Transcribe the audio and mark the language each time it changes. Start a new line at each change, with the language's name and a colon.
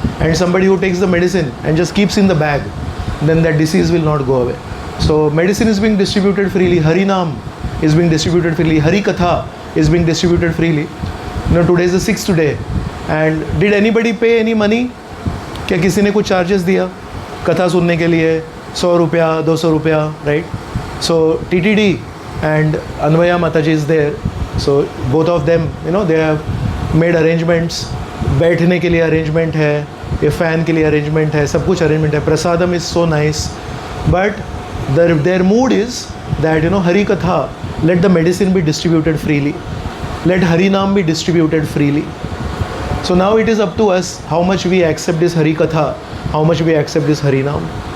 English: And somebody who takes the medicine and just keeps in the bag, then that disease will not go away. So medicine is being distributed freely, Hari Naam is being distributed freely, Hari Katha is being distributed freely. You know, today is the 6th day. And did anybody pay any money?
Hindi: क्या किसी ने कुछ charges दिया कथा सुनने के लिए? 100 रुपया, 200 रुपया, right?
English: So TTD and Anvaya Mataji is there. So both of them, you know, they have made arrangements.
Hindi: बैठने के लिए अरेंजमेंट है, ये फ़ैन के लिए अरेंजमेंट है, सब कुछ अरेंजमेंट है.
English: Prasadam is so nice, but their mood is that, you know, Hari Katha, let the medicine be distributed freely, let Hari Naam be distributed freely. So now it is up to us how much we accept this Hari Katha, how much we accept this Hari Naam.